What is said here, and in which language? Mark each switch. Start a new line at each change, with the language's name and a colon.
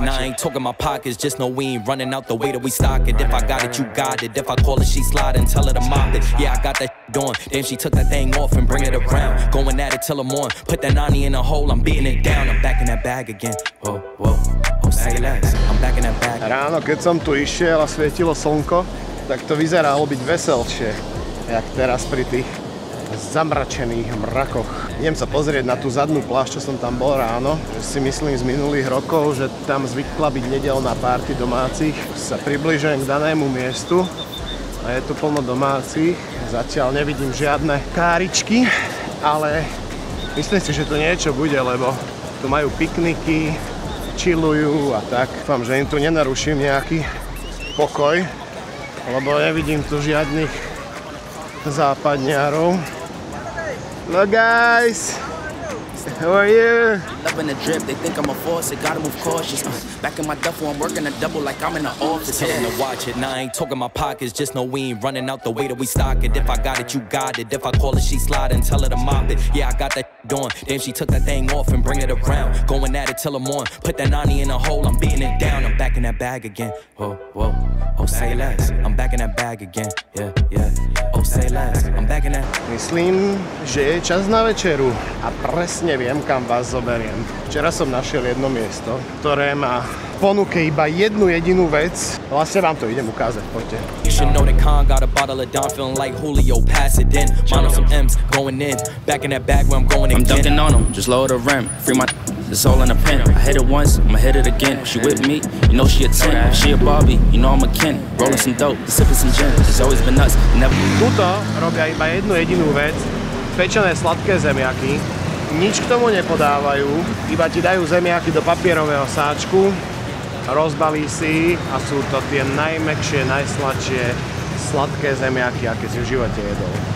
English: Now I ain't talking my pockets, just know we ain't running out the way that we stock it. If I got it, you got it. If I call it, she slide and tell her to mop it. Yeah, I got that doing. Then she took that thing off and bring it around. Going at it till I'm on. Put that 90 in a hole, I'm beating it down. I'm back in that bag again. Whoa, whoa, oh say less. I'm back in that bag.
Slovak: Ráno, keď som tu išiel a svietilo slnko, tak to vyzeralo byť veselšie, jak teraz pri tých zamračených mrakoch. Idem sa pozrieť na tú zadnú plášť, čo som tam bol ráno. Si myslím z minulých rokov, že tam zvykla byť nedeľná párty domácich. Sa približujem k danému miestu a je tu plno domácich. Zatiaľ nevidím žiadne káričky, ale myslím si, že to niečo bude, lebo tu majú pikniky, chillujú a tak. Dúfam, že im tu nenaruším nejaký pokoj, lebo nevidím tu žiadnych západňárov.
English: Hello guys! How are you? Loving the drip, they think I'm a force, they gotta move cautious. Back in my duffel, I'm working a double like I'm in the office. Tell them to watch it, now I ain't talking my pockets. Just know we ain't running out the way that we stock it. If I got it, you got it. If I call it, she slide and tell her to mop it. Yeah, I got that doing. Then she took that thing off and bring it around. Going at it till I'm on. Put that 90 in a hole, I'm beating it down. I'm back in that bag again. Whoa, whoa, oh say less. I'm back in that bag again. Yeah, yeah, oh say less. I'm back in that.
Slovak: Myslím, že je čas na večeru a presne viem, kam vás zoberiem. Včera som našiel jedno miesto, ktoré má v ponuke iba jednu jedinú vec. Vlastne vám to idem ukázať, poďte.
English: You should know that Khan got a bottle of Don, feeling like Julio, pass it in. Mine on some M's, going in. Back in that bag where I'm going again. I'm dunking on them, just lower the rim. Free my it's all in a pen. I hit it once, I'ma hit it again. She with me, you know she a 10. She a Barbie, you know I'm a Ken. Rolling some dope, sipping some gin. It's always been nuts, never.
Slovak: Tuto robia iba jednu jedinú vec. Pečené sladké zemiaky. Nič k tomu nepodávajú, iba ti dajú zemiaky do papierového sáčku, rozbalí si a sú to tie najmäkšie, najsladšie sladké zemiaky, aké si v živote jedol.